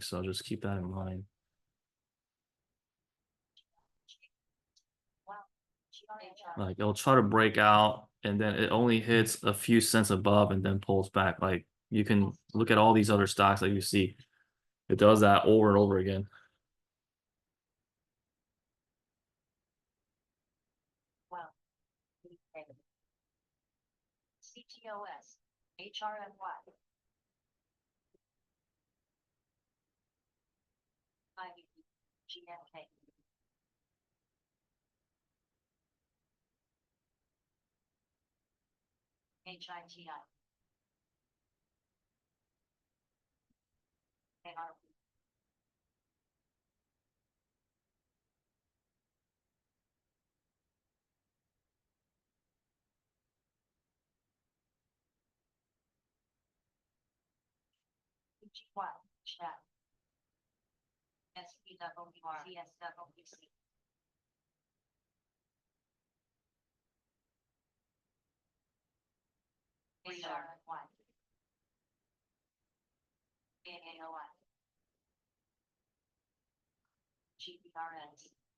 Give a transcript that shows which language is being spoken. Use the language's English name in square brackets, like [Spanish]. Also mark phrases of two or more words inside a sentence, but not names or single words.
[English] So just keep that in mind. Like it'll try to break out and then it only hits a few cents above and then pulls back. Like you can look at all these other stocks that you see. It does that over and over again. Well, CTOS, HRMY. GMK. HITI. AR. PGY, chat. SPWR, CSWC. HRY. AAOI. GPRS.